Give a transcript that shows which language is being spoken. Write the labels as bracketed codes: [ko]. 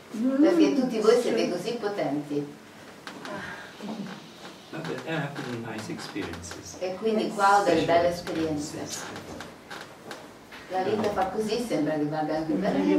[it] Perché tutti voi siete così potenti. [en] No, but there have been nice experiences. [it] E quindi qua ho delle belle esperienze. Lalita fa così, sembra che vada anche per lei.